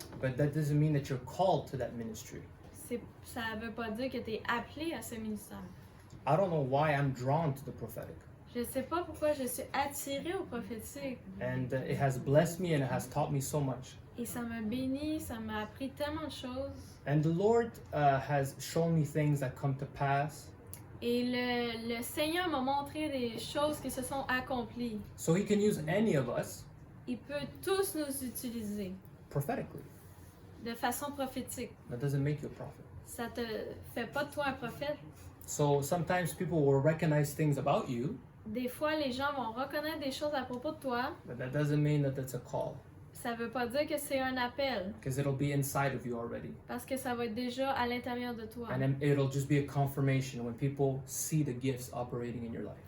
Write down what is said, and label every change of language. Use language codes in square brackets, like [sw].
[en] But that doesn't mean that you're called to that ministry. [fr] Ça ne veut pas dire que tu es appelé à ce ministère. [en] I don't know why I'm drawn to the prophetic. [fr] Je ne sais pas pourquoi je suis attirée au prophétique. [en] And it has blessed me and it has taught me so much. [fr] Et ça m'a béni, ça m'a appris tellement de choses. [en] And the Lord has shown me things that come to pass. [fr] Et le Seigneur m'a montré des choses qui se sont accomplies. [en] So He can use any of us [fr] Il peut tous nous utiliser [en] prophetically. [fr] de façon prophétique. [en] That doesn't make you a prophet. [fr] Ça te fait pas de toi un prophète. [en] So sometimes people will recognize things about you, [fr] Des fois, les gens vont reconnaître des choses à propos de toi. [en] but that doesn't mean that it's a call, [fr] Ça veut pas dire que c'est un appel, [en] because it'll be inside of you already. [fr] parce que ça va être déjà à l'intérieur de toi. [en] And then it'll just be a confirmation when people see the gifts operating in your life.